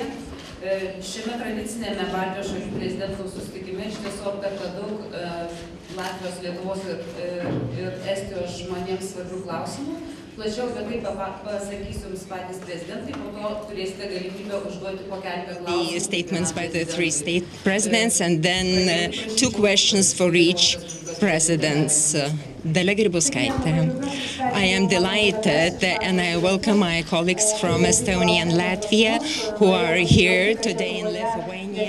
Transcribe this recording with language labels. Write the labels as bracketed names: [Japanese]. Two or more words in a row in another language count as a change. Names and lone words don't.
[Lithuanian] Šiame tradicinėme Baltijos šalių prezidentų susitikime iš tiesų aptarta daug Latvijos, Lietuvos ir Estijos žmonėms svarbių klausimų. Plačiau apie tai pasakysiu jums patys prezidentai, po to turėsite galimybę užduoti po keletą klausimų. [English] The statements by the 3 state presidents and then 2 questions for each presidents. Dalia Grybauskaitė. I am delighted and I welcome my colleagues from Estonia and Latvia who are here today in Lithuania.